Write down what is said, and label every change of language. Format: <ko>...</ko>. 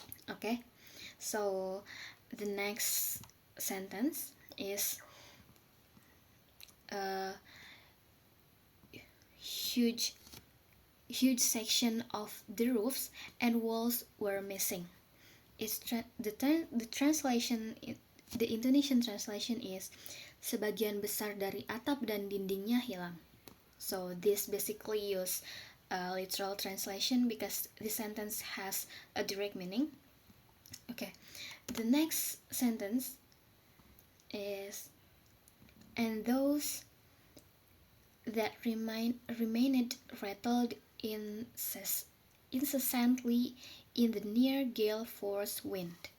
<en>Okay, so the next sentence is huge section of the roofs and walls were missing. The translation, the Indonesian translation is</en> <id>sebagian besar dari atap dan dindingnya hilang.</id> <en>So this basically use a literal translation because the sentence has a direct meaning. Okay, the next sentence is, and those that remained rattled incessantly in the near gale force wind.</en>